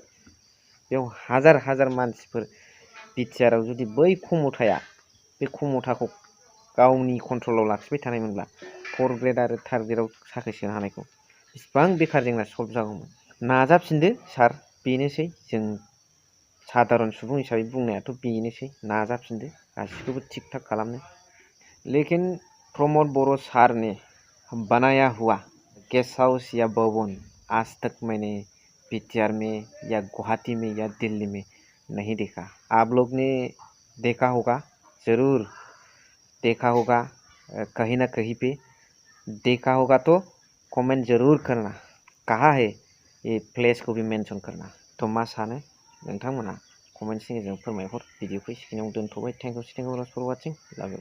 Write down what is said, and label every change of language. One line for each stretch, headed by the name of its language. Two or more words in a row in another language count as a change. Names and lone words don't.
Bodo: बेयाव हाजार हाजार मानसिफोर बिटिआरआव जुदि बै खमथाया बे खमथाखौ गावनि कन्ट्रलाव लाखिबाय थानायमोनब्ला 4 ग्रेड आरो 3 ग्रेडआव साख्रि सोनो हानायखौ बेसेबां बेखार जेंना सल्भ जागौमोन। नाजाफिनदो सार, बेनोसै जों साधारन सुबुं हिसाबै बुंनायाथ' बेनोसै, नाजाफिनदो गासिखौबो थिक थाक खालामनो।
Hindi: लेकिन प्रमोद बर' सार ने बनाया हुआ गेस्ट हाउस या भवन आज तक मैंने बीटीआर में या गुवाहाटी में या दिल्ली में नहीं देखा। आप लोग ने देखा होगा, ज़रूर देखा होगा, कहीं ना कहीं पे देखा होगा तो कमेंट ज़रूर करना, कहाँ है ये प्लेस को भी मेंशन करना।
Bodo: तो मा सानो नोंथांमोना कमेन्टनि गेजेरजों फोरमायहर। भिडिअखौ एसेखिनियाव दोनथ'बाय।
English: Thank you for watching, love you.